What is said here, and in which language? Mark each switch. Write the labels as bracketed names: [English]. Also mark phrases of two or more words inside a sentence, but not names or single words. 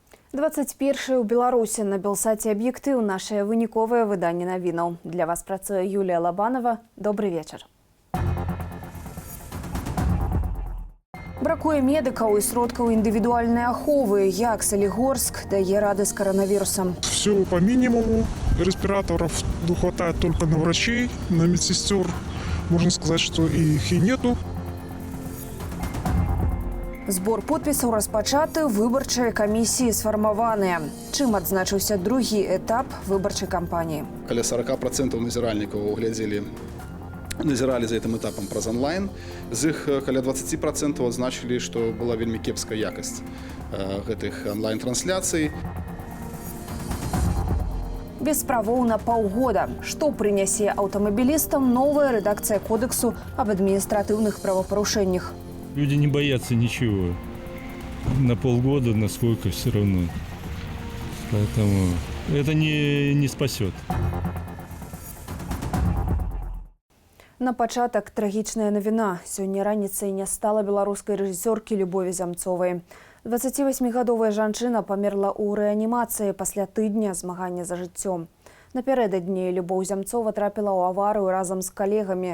[Belarusian] 21 у Беларусі на Белсаце «Аб'ектыў» наше выніковае выданне навінаў. Для вас працуе Юлія Лабанова. [Russian] Добрый вечер. [Belarusian] Бракуе медыкаў і сродкаў індывідуальнай аховы. Як Солигорск дае рады [Russian] с коронавирусом? Все по минимуму. Респираторов хватает только на врачей, на медсестер. Можно сказать, что их и нету. [Belarusian] Збор подпісаў распачаты, выбарчыя камісіі сфармаваныя. Чым адзначыўся другі этап выбарчай кампаніі? Каля 40% назіральнікаў назіралі за гэтым этапам праз онлайн. З іх каля 20% адзначылі, што была вельмі кепская якасць гэтых онлайн-трансляцый. Без правоў на паўгода. Што прынясе аўтамабілістам новая рэдакцыя кодексу аб адміністратыўных правапарушэннях? [Russian] Люди не боятся ничего. На полгода, насколько все равно. Поэтому это не спасет. [Belarusian] На пачатак трагічная навіна. Сёння раніцай не стала беларускай рэжысёркі Любові Зямцовай. 28-гадовая жанчына памерла ў рэанімацыі пасля тыдня змагання за жыццё. Напярэдадні Любоў Зямцова трапіла ў аварыю разам з калегамі.